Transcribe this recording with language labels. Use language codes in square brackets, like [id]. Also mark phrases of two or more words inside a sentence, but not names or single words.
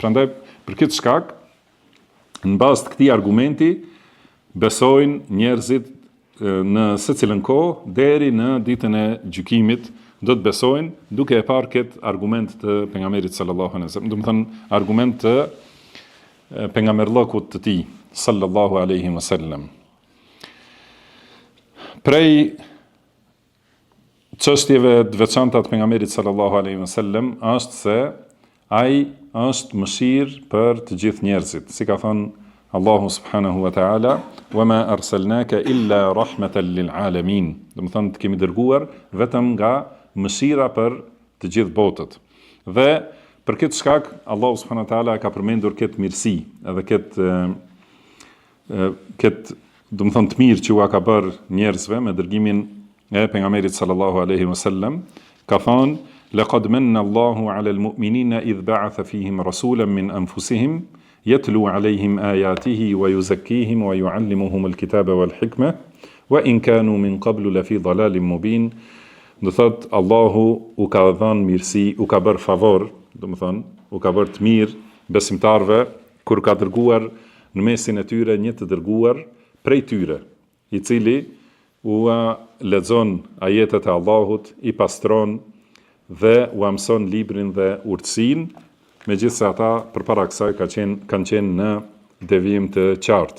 [sq] Prandaj, për këtë shkak, në bazë të këtij argumenti, besojnë njerëzit në secilën kohë deri në ditën e gjykimit, do të besojnë duke e parë këtë argument të pejgamberit [ar] صلى الله عليه وسلم, [sq] do të thonë argument të pejgamberllokut të tij [ar] صلى الله عليه وسلم. [sq] Prej çështjeve të veçanta të pejgamberit [ar] صلى الله عليه وسلم [sq] është se ai është mëshirë për të gjithë njerëzit, si ka thënë Allahu [ar] سبحانه وتعالى وما أرسلناك إلا رحمة للعالمين. [sq] Do të thonë të kemi dërguar vetëm nga mëshira për të gjithë botët. Dhe për këtë shkak Allahu [ar] سبحانه وتعالى [sq] ka përmendur këtë mirësi, edhe këtë do të thonë të mirë që ua ka bërë njerëzve me dërgimin e pejgamberit [ar] صلى الله عليه وسلم, [sq] ka thonë [ar] لقد من الله على المؤمنين إذ بعث فيهم رسولا من أنفسهم يتلو عليهم آياته ويزكيهم ويعلمهم الكتاب والحكمة وإن كانوا من قبل لفي ضلال مبين. [sq] Do thot Allahu u ka dhënë mirësi, u ka bërë favor, do të thonë, u ka bërë të mirë besimtarve kur ka dërguar në mesin e tyre një të dërguar prej tyre, i cili u lexon ajetet e Allahut, i pastron dhe u mëson librin dhe urtësinë, megjithse ata përpara kësaj kanë qenë në devijim të qartë.